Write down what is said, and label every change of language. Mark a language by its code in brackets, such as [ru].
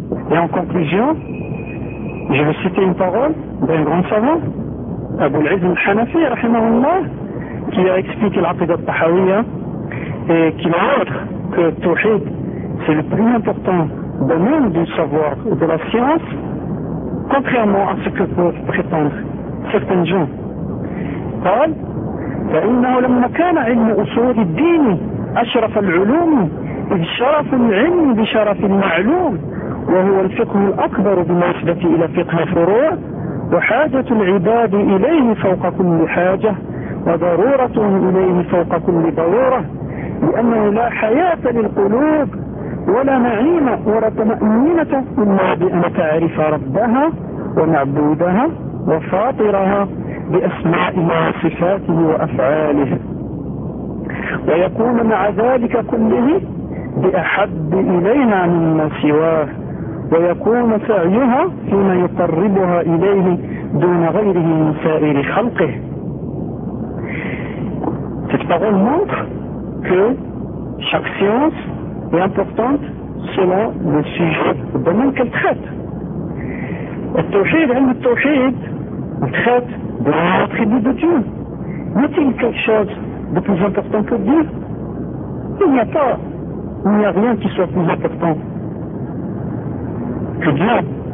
[fr] Et en conclusion, je vais citer une parole d'un grand savant, Abu al-Izm al-Hanafi, rahimahullah, qui a expliqué l'aqida al-Tahawiyya et qui montre que Tawhid, c'est le plus important domaine du savoir et de la science, contrairement à ce que peuvent prétendre certains gens. [ar] Paul, فإنه لما كان علم أصول الدين أشرف العلوم إذ شرف العلم بشرف المعلوم وهو الفقه الأكبر بالنسبة إلى فقه الفروع وحاجة العباد إليه فوق كل حاجة وضرورة إليه فوق كل ضرورة لأنه لا حياة للقلوب ولا نعيم ولا طمأنينة إلا بأن تعرف ربها ومعبودها وفاطرها بأسمائه وصفاته وأفعاله ويكون مع ذلك كله بأحب إلينا مما سواه ويكون سعيها فيما يقربها إليه دون غيره من سائر خلقه. [fr] Cette parole montre que chaque science est importante selon le sujet, le domaine qu'elle traite. Le tawhid, on traite de l'attribut de Dieu. Y a-t-il quelque chose de plus important que Dieu? Il n'y a rien qui soit plus important que Dieu.